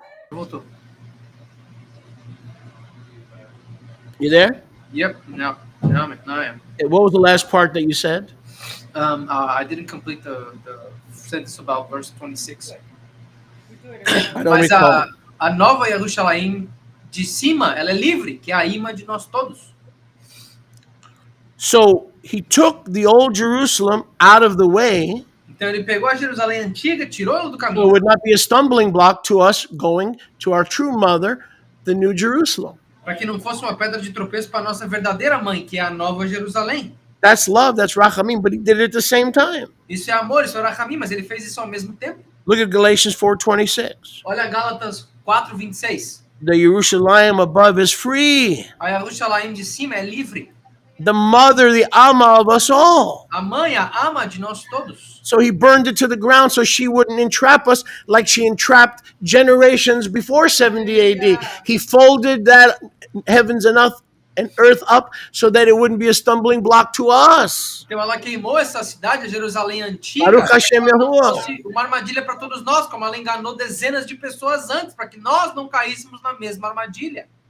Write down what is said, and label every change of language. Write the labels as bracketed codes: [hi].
[pt] Voltou. [en] You there? Yep, now I am. What was the last part that you said? I didn't complete the sentence about verse 26. I don't [pt] Mas [en] recall. [pt] a nova Jerusalém de cima, ela é livre, que é a imã de nós todos. [en] So he took the old Jerusalem out of the way. [pt] Então ele pegou a Jerusalém antiga, tirou ela do [en] So it [pt] caminho, [en] would not be a stumbling block to us going to our true mother, the New Jerusalem. [pt] para que não fosse uma pedra de tropeço para a nossa verdadeira mãe, que é a nova Jerusalém. [en] That's love, that's rachamim, but he did it at the same time. [pt] Isso é amor, isso é rachamim, mas ele fez isso ao mesmo tempo. [en] Look at Galatians 4:26. [pt] Olha Gálatas 4:26. [en] The Jerusalem above is free. [pt] A Jerusalém de cima é livre. [en] The mother, the Amma of us all. [pt] A mãe, a ama de nós todos. [en] So he burned it to the ground so she wouldn't entrap us like she entrapped generations before 70 AD. He folded that heavens and earth up so that it wouldn't be a stumbling block to us. [pt] Então ela queimou essa cidade, a Jerusalém antiga, [he] Baruch Hashem Yahuwah. [pt] fosse uma armadilha para todos nós, como ela enganou dezenas de pessoas antes, para que nós não caíssemos na mesma armadilha.